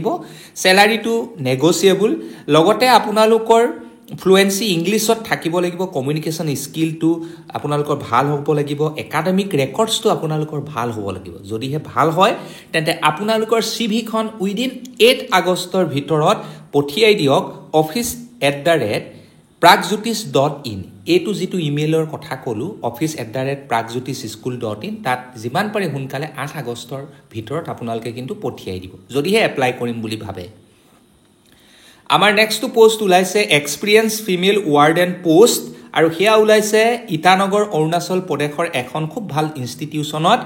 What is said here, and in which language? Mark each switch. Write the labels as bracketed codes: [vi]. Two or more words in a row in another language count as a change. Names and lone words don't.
[as] চেলাৰীটো নেগচিয়েবল, লগতে আপোনালোকৰ ফ্লুৱেঞ্চি ইংলিছত থাকিব লাগিব, [en] communication skillটো [as] আপোনালোকৰ ভাল হ'ব লাগিব, [en] academic recordsটো [as] আপোনালোকৰ ভাল হ'ব লাগিব। যদিহে ভাল হয় তেন্তে আপোনালোকৰ CVখন উইদিন 8 আগষ্টৰ ভিতৰত পঠিয়াই দিয়ক office@pragjyotish.in। এইটো যিটো ইমেইলৰ কথা ক'লোঁ office@pragjyotischool.in, তাত যিমান পাৰে সোনকালে 8 আগষ্টৰ ভিতৰত আপোনালোকে কিন্তু পঠিয়াই দিব, যদিহে এপ্লাই কৰিম বুলি ভাবে। আমাৰ [en] nextটো post [as] ওলাইছে [en] experience female warden post, [as] আৰু সেয়া ওলাইছে ইটানগৰ, অৰুণাচল প্ৰদেশৰ এখন খুব ভাল ইনষ্টিটিউশ্যনত।